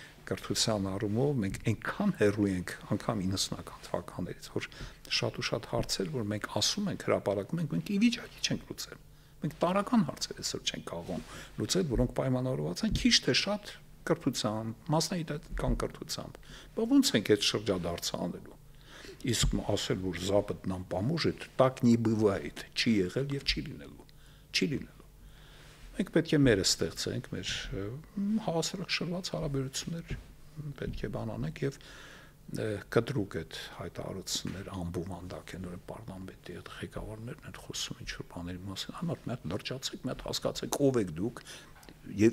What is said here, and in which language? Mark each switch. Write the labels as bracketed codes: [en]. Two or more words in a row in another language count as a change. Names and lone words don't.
[hy] կրթության առումով մենք այնքան հեռու ենք անգամ 90-ական թվականներից, որ շատ ու շատ հարցեր, որ մենք ասում ենք, հրապարակում ենք, մենք ի վիճակի չենք լուծել։ Մենք տարական հարցեր այսօր չենք կարող լուծել, որոնք պայմանավորված են քիչ թե շատ կրթությամբ, մասնագիտական կրթությամբ։ Բայց ո՞նց ենք այդ շրջադարձը անելու։ Իսկ ասել, որ [ru] Запад нам поможет, так не бывает, [hy] չի եղել եւ չի լինելու։ Մենք պետք է մերը ստեղծենք, մեր հավասարակշռված հարաբերություններ պետք է բանանենք եւ կտրուկ այդ հայտարարություններ անբովանդակ են, որ պարլամենտի այդ ղեկավարներն են խոսում ինչ-որ բաների մասին, համարտ մի հատ լրջացեք, մի հատ հասկացեք ով եք դուք եւ